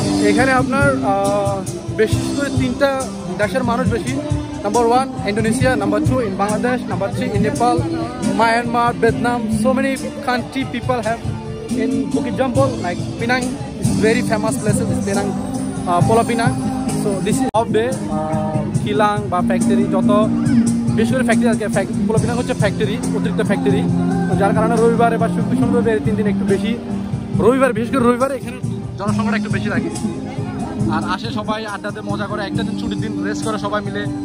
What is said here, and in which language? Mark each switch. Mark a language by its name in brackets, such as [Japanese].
[Bangla] এখানে আপনার বেশি করে 3টা দেশের মানুষ বেশি। [English] Number 1 Indonesia, number 2 in Bangladesh, number 3 in Nepal, Myanmar, Vietnam. So many country people have in Bukit Jampol. Like Penang is very famous places, is Penang, Pulau Pinang. So this is off day, [Bangla] kilang বা factory, যত বেশি করে factory আছে। Pulau Pinang হচ্ছে factory, অতিরিক্ত factory, যার কারণে রবিবারে বা শুক্র শনি রবিবার 3 দিন একটু বেশি। রবিবার, বিশেষ করে রবিবারে এখানে জনসংখ্যাটা একটু বেশি থাকে। আর আসে সবাই আড্ডাতে মজা করে, একটা দিন ছুটির দিন রেস্ট করে সবাই মিলে।